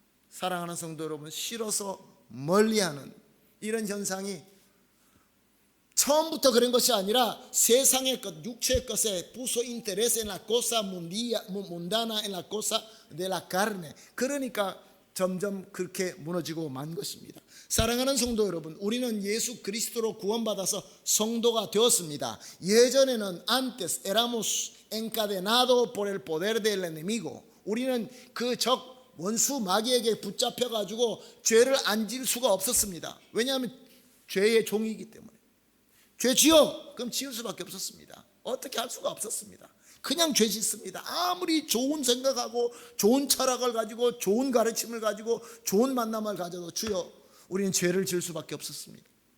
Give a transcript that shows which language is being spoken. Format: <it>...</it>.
<ko>사랑하는 성도 여러분, 싫어서 멀리하는 이런 현상이 처음부터 그런 것이 아니라 세상의 것, 육체의 것에</ko> <es>puso interés en la cosa mundana, en la cosa de la carne.</es> <ko>그러니까 점점 그렇게 무너지고 만 것입니다. 사랑하는 성도 여러분, 우리는 예수 그리스도로 구원받아서 성도가 되었습니다. 예전에는</ko> <es>antes éramos encadenados por el poder del enemigo.</es> <ko>우리는 그 적 원수 마귀에게 붙잡혀 가지고 죄를 안 지을 수가 없었습니다. 왜냐하면 죄의 종이기 때문에. 죄 지어! 그럼 지을 수밖에 없었습니다. 어떻게 할 수가 없었습니다. 그냥 죄 짓습니다. 아무리 좋은 생각하고 좋은 철학을 가지고 좋은 가르침을 가지고 좋은 만남을 가져도 주여, 우리는 죄를 지을 수밖에 없었습니다.</ko>